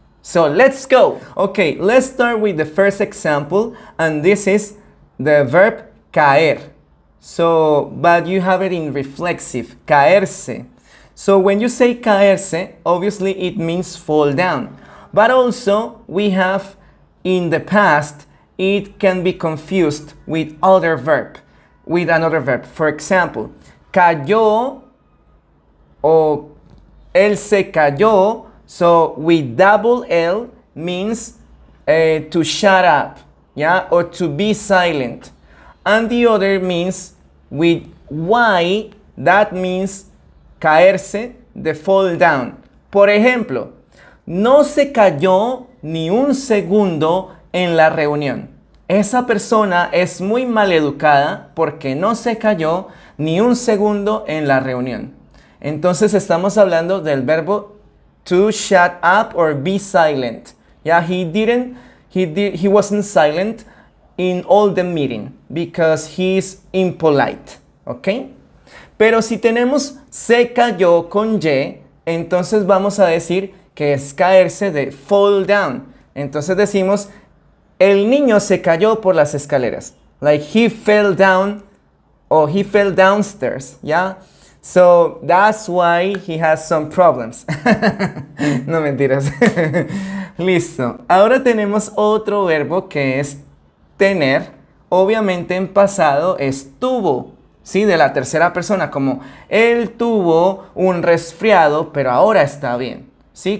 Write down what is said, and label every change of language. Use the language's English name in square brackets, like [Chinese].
[English] So let's go! Okay, let's start with the first example, and this is the verb caer. But you have it in reflexive, caerse. So when you say caerse, obviously it means fall down. But also we have in the past, it can be confused with another verb. For example, [Spanish] cayó o él se cayó. [English] So with double L means to shut up, yeah, or to be silent. And the other means with Y, that means caerse, de fall down. [Spanish] Por ejemplo, no se cayó ni un segundo en la reunión. Esa persona es muy maleducada porque no se cayó ni un segundo en la reunión. Entonces estamos hablando del verbo [English] to shut up or be silent. Yeah, he wasn't silent in all the meeting because he's impolite. Okay? [Spanish] Pero si tenemos se cayó con Y, entonces vamos a decir que es caerse de [English] fall down. [Spanish] Entonces decimos, el niño se cayó por las escaleras. [English] Like he fell down or he fell downstairs. Yeah? So that's why he has some problems. [Spanish] No mentiras. Listo. Ahora tenemos otro verbo que es tener. Obviamente en pasado es tuvo. ¿Sí? De la tercera persona, como él tuvo un resfriado, pero ahora está bien. ¿Sí?